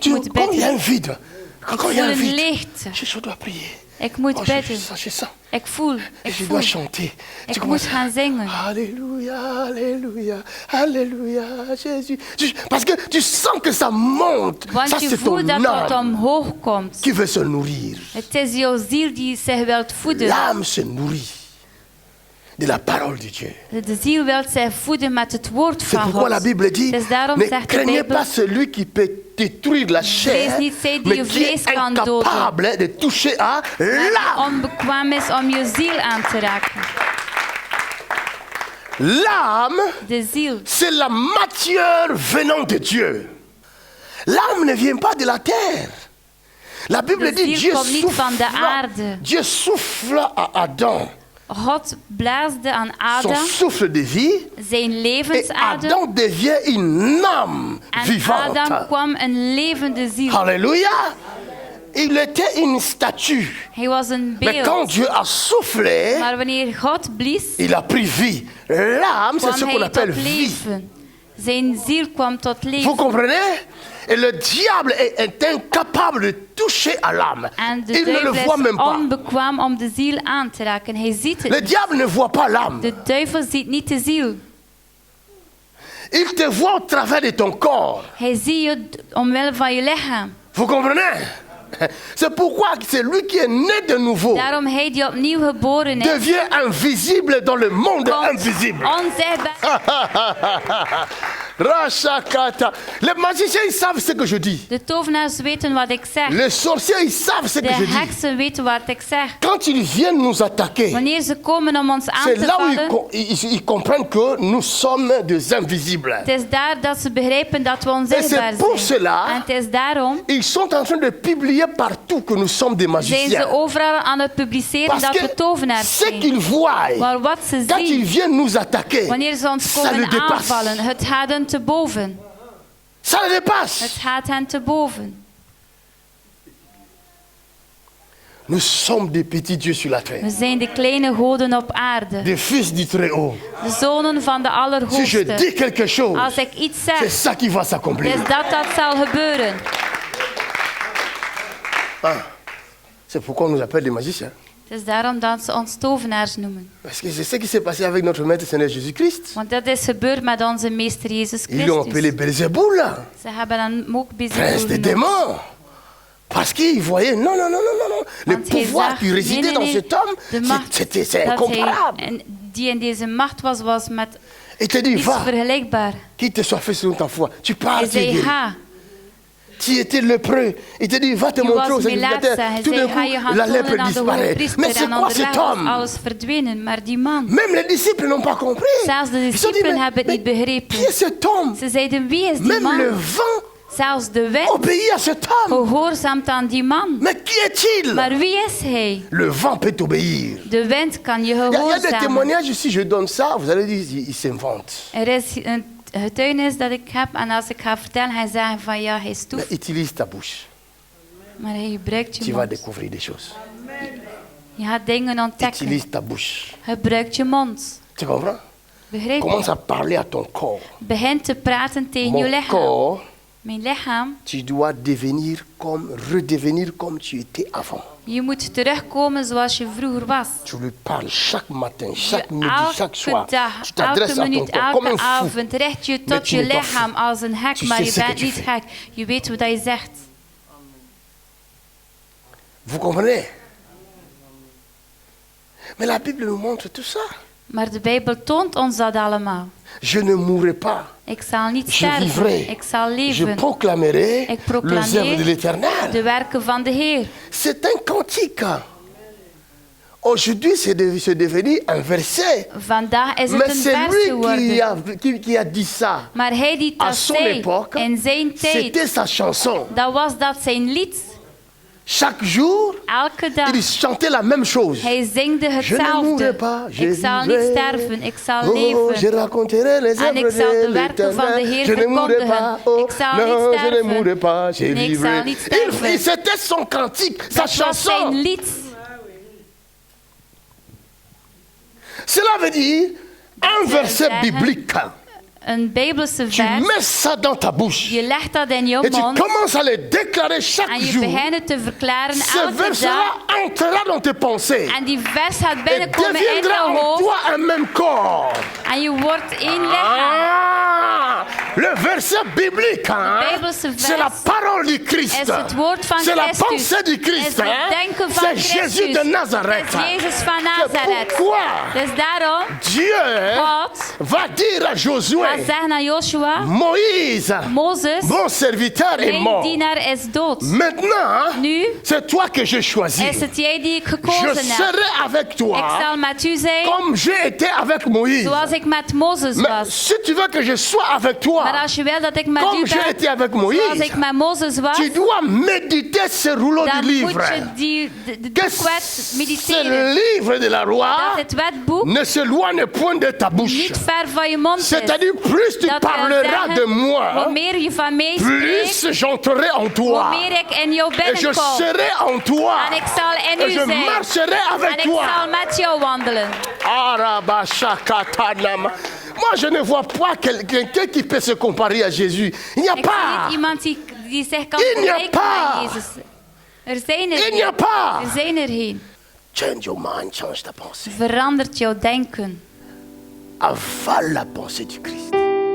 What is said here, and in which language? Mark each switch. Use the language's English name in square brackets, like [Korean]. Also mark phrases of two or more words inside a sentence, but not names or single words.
[French] Tu, [Dutch] moet [French] quand il y a un [Dutch] bidden. [French] vide, quand il y a [Dutch] voel [French] un [Dutch] een [French] vide, [Dutch] leegte. [French] je dois prier. [Dutch] Ik moet Oh, bidden. [French] je sens. [Dutch] Ik voel, [French] Et [Dutch] ik [French] je [Dutch] voel. [French] dois chanter. [Dutch] Ik moet gaan zingen. [French] Alléluia, Alléluia, Alléluia, Jésus. Parce que tu sens que ça monte. Ça, [Dutch] Want je [French] c'est ton [Dutch] voelt dat het [French] âme [Dutch] omhoog komt. [French] qui veut se nourrir. [Dutch] Het is jouw ziel die zich wilt voeden. [French] L'âme se nourrit de la parole de Dieu. [Dutch] De ziel wil zich voeden met het woord [French] C'est [Dutch] van [French] pourquoi la [Dutch] God. [French] Bible dit, [Dutch] Dus daarom [French] ne [Dutch] zegt de [French] craignez [Dutch] Bijbel, [French] pas celui qui peut détruire la chair, [Dutch] Vrees niet zij die [French] mais [Dutch] je [French] qui [Dutch] vlees [French] est [Dutch] kan doden. [French] incapable de toucher à l'âme. [Dutch] onbekwaam is om je ziel aan te raken. [French] L'âme, [Dutch] De ziel. [French] c'est la matière venant de Dieu. L'âme ne vient pas de la terre. La Bible [Dutch] De [French] dit [Dutch] ziel komt niet van de [French] souffla, [Dutch] aarde. [French] Dieu souffla à Adam [Dutch] God blaasde aan [French] son [Dutch] Adam [French] souffle de vie [Dutch] zijn [French] et [Dutch] levensadem. [French] Adam devient une âme [Dutch] En [French] vivante. [Dutch] Adam kwam een levende ziel. [French] Alléluia. Il était une statue. [Dutch] Hij was een [French] Mais quand [Dutch] beeld. [French] Dieu a soufflé, [Dutch] Maar wanneer God blies, [French] il a pris vie. L'âme, c'est [Dutch] kwam [French] ce qu'on [Dutch] hij [French] appelle [Dutch] tot [French] vie. [Dutch] leven. Zijn ziel kwam tot [French] Vous [Dutch] leven. [French] comprenez? Et le diable est incapable de toucher à l'âme. [Dutch] En de [French] Il ne le [Dutch] duivel [French] voit même [Dutch] is [French] pas. [Dutch] onbekwaam om de ziel aan te raken. Hij ziet het [French] Le [Dutch] niet. [French] diable ne voit pas l'âme. [Dutch] De duivel ziet niet de ziel. [French] Il te voit au travers de ton corps. [Dutch] Hij ziet je omwille van je lichaam. [French] Vous comprenez? C'est pourquoi c'est lui qui est né de nouveau [Dutch] Daarom hij die opnieuw geboren is, [French] devient invisible dans le monde [Dutch] komt [French] invisible. [Dutch] onzichtbaar. Rachakata. [French] Les magiciens, ils savent ce que je dis. [Dutch] De tovenaars weten wat ik zeg. [French] Les sorciers, ils savent ce [Dutch] De [French] que je dis. [Dutch] heksen weten wat ik zeg. [French] Quand ils viennent nous attaquer, [Dutch] Wanneer ze komen om ons aan [French] c'est [Dutch] te [French] là où [Dutch] vallen, [French] ils comprennent que nous sommes des invisibles. [Dutch] het is daar dat ze begrijpen dat we onzichtbaar [French] c'est pour [Dutch] zijn. [French] cela- [Dutch] En het is daarom [French] Ils sont en train de publier partout que nous sommes des [Dutch] zijn [French] magiciens. [Dutch] ze overal aan het publiceren [French] Parce [Dutch] dat [French] que [Dutch] we tovenaars [French] ce [Dutch] zijn. [French] qu'ils voient, [Dutch] Maar wat ze [French] quand ils [Dutch] zien, [French] viennent nous attaquer, [Dutch] wanneer ze ons [French] ça le [Dutch] komen [French] dépasse. [Dutch] aanvallen, het gaat hen te boven. [French] Ça le dépasse. [Dutch] Het gaat hen te boven. [French] Nous sommes des petits dieux sur la terre. [Dutch] We zijn de kleine goden op aarde. [French] Des fils du Très-Haut. [Dutch] De zonen van de [French] Si je [Dutch] Allerhoogste. [French] dis quelque chose, [Dutch] Als ik iets [French] c'est [Dutch] zeg, [French] ça qui va s'accomplir. [Dutch] is dat zal gebeuren. [French] C'est pourquoi on nous appelle des magiciens. [Dutch] Het is daarom dat ze ons tovenaars noemen. [French] Parce que c'est ce qui s'est passé avec notre Maître Seigneur Jésus-Christ. [Dutch] Want dat is gebeurd met onze Meester Jezus [French] Ils l'ont appelé [Dutch] Christus. [French] Belzéboul, [Dutch] Ze hebben hem ook [French] prince [Dutch] bezig [French] des démons. Parce qu'ils voyaient, non. Le [Dutch] Want hij [French] pouvoir [Dutch] zag, [French] qui résidait dans cet homme, [Dutch] de macht [French] c'est [Dutch] dat hij [French] incomparable. [Dutch] en die in deze macht was met [French] Il te dit, [Dutch] iets [French] va, [Dutch] vergelijkbaar. [French] qu'il te soit fait selon ta foi. Tu [Dutch] Hij [French] pars, tu es [Dutch] zei, [French] guéri. [Dutch] ga. [French] Tu étais lépreux. Il te dit, va te [Dutch] Je [French] montrer au [Dutch] was melaatse. [French] sacrificateur. [Dutch] Hij [French] Tout [Dutch] zei, [French] d'un [Dutch] ga je [French] coup, [Dutch] gaan [French] la [Dutch] tonen [French] lèpre [Dutch] aan de [French] disparaît. Mais [Dutch] hoogpriester. [French] c'est [Dutch] En [French] quoi cet [Dutch] onderweg was [French] homme? [Dutch] alles verdwenen. Maar die man, [French] Même les disciples n'ont pas compris. [Dutch] zelfs de [French] Ils se sont dit, [Dutch] discipelen hebben het niet [French] qui [Dutch] begrepen. [French] est cet homme? [Dutch] Ze zeiden, wie is die [French] Même le [Dutch] man? [French] vent [Dutch] Zelfs de wind [French] obéit à cet homme. [Dutch] gehoorzaamt aan die man. [French] Mais qui est-il? [Dutch] Maar wie is hij? [French] Le vent peut obéir. [Dutch] De wind kan je [French] Il y a des [Dutch] gehoorzamen. [French] témoignages, si je donne ça, vous allez dire, il s'invente. [Dutch] Er is een getuigenis dat ik heb en als ik ga vertellen, ga je zeggen van ja, hij [French] Mais [Dutch] stoeft. [French] utilise ta bouche. [Dutch] Maar hij gebruikt [French] Tu [Dutch] je [French] vas [Dutch] mond. [French] découvrir des choses. [Dutch] Je gaat dingen ontdekken. [French] Utilise ta bouche. [Dutch] Gebruik je mond. [French] Tu comprends? [Dutch] Begrijp je? [French] Commence à parler à ton corps. [Dutch] Begin te praten tegen je [French] Mon [Dutch] lichaam. [French] corps, [Dutch] Mijn lichaam, [French] tu dois redevenir comme tu étais avant. [Dutch] je moet terugkomen zoals je vroeger was. [French] Tu lui parles chaque matin, chaque [Dutch] Je [French] midi, chaque soir. [Dutch] elke dag, [French] Tu t'adresses [Dutch] elke [French] à ton [Dutch] minuut, [French] corps comme [Dutch] elke [French] un fou. [Dutch] avond richt je [French] Mais [Dutch] tot [French] tu [Dutch] je [French] n'es pas [Dutch] lichaam [French] fou. [Dutch] als een gek, [French] Tu [Dutch] maar [French] sais [Dutch] je [French] ce que [Dutch] bent [French] tu [Dutch] niet [French] fais. [Dutch] gek. Je weet wat je zegt. [French] Vous comprenez? Mais la Bible nous montre tout ça. [Dutch] Maar de Bijbel toont ons dat allemaal. [French] Je ne mourrai pas. [Dutch] Ik zal niet [French] Je [Dutch] sterven. [French] vivrai. [Dutch] Ik zal [French] Je [Dutch] leven. [French] proclamerai [Dutch] Ik proclameer [French] les œuvres de l'Éternel. [Dutch] de werken van de Heer. [French] C'est un cantique. Aujourd'hui, c'est devenu un verset. [Dutch] Vandaag is het [French] Mais [Dutch] een [French] c'est [Dutch] vers [French] lui [Dutch] geworden. [French] qui a dit ça. [Dutch] Maar hij die [French] À [Dutch] dat [French] son [Dutch] zei [French] époque, [Dutch] in zijn tijd, [French] c'était sa chanson. [Dutch] dat was dat zijn lied. [French] Chaque jour, [Dutch] Elke dag. [French] il chantait la même chose. [Dutch] Hij zingde [French] Je ne mourrai [Dutch] hetzelfde. [French] pas, je [Dutch] Ik zal niet [French] vivrai. [Dutch] sterven, ik zal [French] Oh, je [Dutch] leven. [French] raconterai les [Dutch] En ik [French] œuvres [Dutch] zal de [French] de [Dutch] werken van de [French] l'Éternel. [Dutch] Heer [French] Je ne mourrai [Dutch] verkondigen. [French] pas. Oh, [Dutch] Ik zal [French] non, [Dutch] niet [French] je ne [Dutch] sterven. [French] mourrai pas, je [Dutch] Nee, ik [French] vivrai. [Dutch] zal niet sterven. [French] C'était son cantique, sa [Dutch] Dat was zijn [French] chanson. [Dutch] lied. [French] Cela veut dire un verset biblique. [Dutch] Een Bijbelse [French] Tu [Dutch] vers. [French] mets ça dans ta bouche. [Dutch] Je legt dat in je [French] Et tu [Dutch] mond. [French] commences à le déclarer chaque [Dutch] En je [French] jour. [Dutch] begint het te verklaren [French] Ce [Dutch] elke [French] verset-là [Dutch] dag. [French] entrera dans tes pensées. [Dutch] En die vers gaat [French] Et [Dutch] binnenkomen in [French] deviendra [Dutch] je [French] en [Dutch] hoofd. [French] toi un même corps. [Dutch] En je wordt één lichaam. [French] Ah, le verset biblique, hein, [Dutch] Bijbelse vers [French] c'est la parole du Christ. [Dutch] is het woord van [French] C'est la [Dutch] Christus. [French] pensée du [Dutch] Is [French] Christ. [Dutch] het [French] Hein. [Dutch] denken van [French] C'est [Dutch] Christus. [French] Jésus de Nazareth. [Dutch] Het is Jezus van [French] C'est [Dutch] Nazareth. [French] pourquoi [Dutch] Dus daarom, [French] Dieu [Dutch] God [French] va dire à [Dutch] gaat [French] Josué, [Dutch] zeggen aan Joshua, [French] Moïse, [Dutch] Mozes, [French] mon serviteur est [Dutch] mijn [French] mort. [Dutch] dienaar is dood. [French] Maintenant, [Dutch] Nu [French] c'est toi que je choisis. [Dutch] is het jij die ik [French] Je [Dutch] gekozen heb. [French] serai avec [Dutch] Ik [French] toi [Dutch] zal met u zijn, [French] comme j'ai été avec Moïse. [Dutch] zoals ik met Mozes [French] Mais [Dutch] was. [French] si tu veux que je sois avec toi, [Dutch] Maar als je wil dat ik met [French] comme [Dutch] u [French] j'ai [Dutch] ben, [French] été avec [Dutch] zoals [French] Moïse, [Dutch] ik met Mozes was, [French] tu dois méditer ce rouleau [Dutch] dan [French] du [Dutch] moet [French] livre. [Dutch] je de [French] Que [Dutch] boekwet [French] ce [Dutch] mediteren. [French] livre de la loi [Dutch] Dat het wetboek [French] ne s'éloigne point de ta bouche. [Dutch] niet ver van je mond is. [French] C'est-à-dire, plus tu [Dutch] Dat wil [French] parleras [Dutch] zeggen, [French] de moi, [Dutch] hoe meer je van mij [French] plus [Dutch] spreekt, [French] j'entrerai en [Dutch] hoe [French] toi. [Dutch] meer ik in jou [French] Et je [Dutch] binnenkom. [French] serai en toi. [Dutch] En ik zal in [French] Et [Dutch] u [French] je [Dutch] zijn. [French] marcherai [Dutch] En [French] avec [Dutch] ik [French] toi. [Dutch] zal met jou wandelen. Arabashakatanama. [French] Moi, je ne vois pas quelqu'un qui peut se comparer à Jésus. Il n'y a [Dutch] Ik zie niet [French] pas. [Dutch] iemand die zich kan [French] Il n'y a [Dutch] vergelijken [French] pas. [Dutch] met Jezus. Er zijn er [French] Il n'y a [Dutch] geen. [French] pas. [Dutch] Er zijn er geen. [English] Change your mind, [French] change ta pensée. [Dutch] Verandert jouw denken. [French] Avale la pensée du Christ.